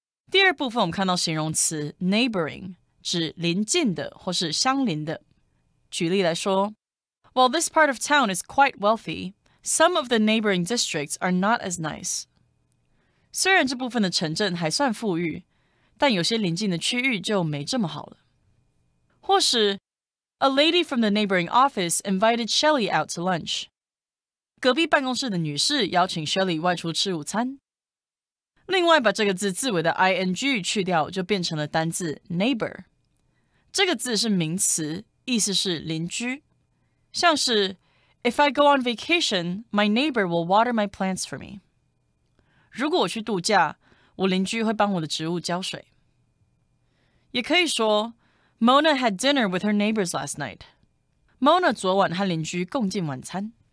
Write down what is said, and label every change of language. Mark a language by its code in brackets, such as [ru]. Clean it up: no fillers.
[zh] 第二部分我们看到形容词 neighboring 指邻近的或是相邻的。举例来说 [en] While this part of town is quite wealthy, some of the neighboring districts are not as nice. [zh] 虽然这部分的城镇还算富裕，但有些邻近的区域就没这么好了。或是 [en] A lady from the neighboring office invited Shelley out to lunch. [zh] 隔壁办公室的女士邀请 Shelley 外出吃午餐。另外把这个字字尾的 ing 去掉，就变成了单字 neighbor。这个字是名词，意思是邻居。像是 [en] If I go on vacation, my neighbor will water my plants for me. [zh] 如果我去度假，我邻居会帮我的植物浇水。也可以说 [en] Mona had dinner with her neighbors last night. [zh] Mona 昨晚和邻居共进晚餐。